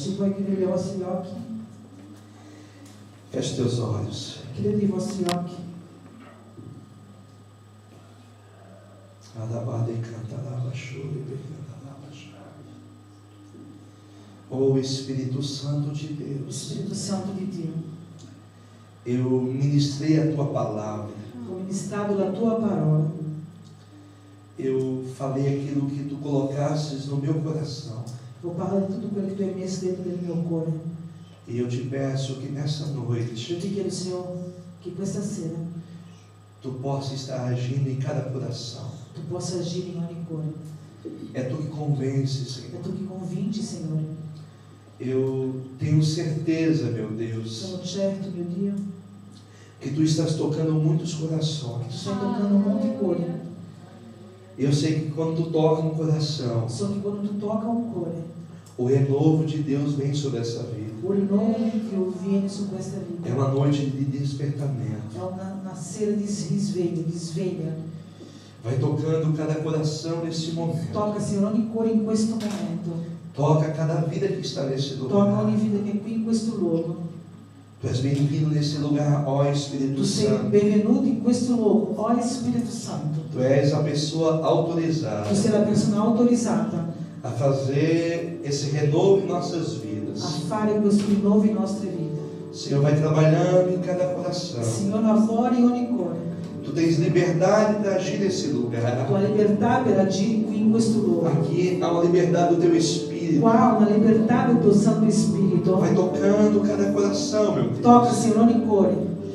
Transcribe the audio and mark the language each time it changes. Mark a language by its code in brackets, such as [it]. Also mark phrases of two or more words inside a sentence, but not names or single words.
[it] Se puoi chiudere i vostri occhi, [pt] feche os teus olhos. [it] chiudete i vostri occhi. [pt] Oh Espírito Santo de [it] Lo [pt] Deus, [it] Spirito Santo di Dio, [pt] eu ministrei a tua palavra. [it] ho ministrato la tua parola. [pt] Eu falei aquilo que tu colocasses no meu coração. [it] Ho parlato di tutto quello che tu hai messo dentro del mio cuore. [pt] E eu te peço que nessa [it] Io [pt] noite [it] ti chiedo, Signore, che questa sera [pt] tu possa estar agindo em cada coração. [it] tu possa agire in ogni cuore. [pt] É Tu que convence, É Senhor. [it] Tu che convinci, Signore. [pt] Eu tenho certeza, meu Deus, [it] Sono certo, mio Dio, [pt] que Tu estás tocando muitos [it] che Tu [pt] corações. [it] stai toccando molti cuori. [pt] Eu sei que quando Tu toca um coração, [it] So che quando Tu tocca un cuore, [pt] o renovo de Deus vem sobre essa vida. [it] o rinnovo di Dio viene su questa vita. [pt] É uma noite de despertamento. [it] È una sera di risveglio, di sveglia. [pt] Vai tocando cada coração nesse momento. [it] Tocca, Signore, ogni cuore in questo momento. [pt] Toca cada vida que está nesse [it] Tocca [pt] lugar. [it] ogni vita che è qui in questo luogo. [pt] Tu és bem-vindo nesse lugar, ó Espírito [it] Tu sei [pt] Santo. [it] benvenuto in questo luogo, ó Spirito Santo. [pt] Tu és a pessoa autorizada [it] Tu sei la persona autorizzata [pt] a fazer esse renovo em nossas [it] a [pt] vidas. [it] fare questo rinnovo in nostre vite. [pt] O Senhor vai trabalhando em cada coração. [it] Signore, lavora in ogni cuore. [pt] Tu tens liberdade para agir nesse lugar. [it] Tu hai libertà per agire qui in questo luogo. [pt] Aqui há uma liberdade do Teu Espírito. [it] Qua há una libertà del tuo Santo Spirito. [pt] Vai tocando cada coração, meu Deus. [it] Tocca, Signore, ogni cuore.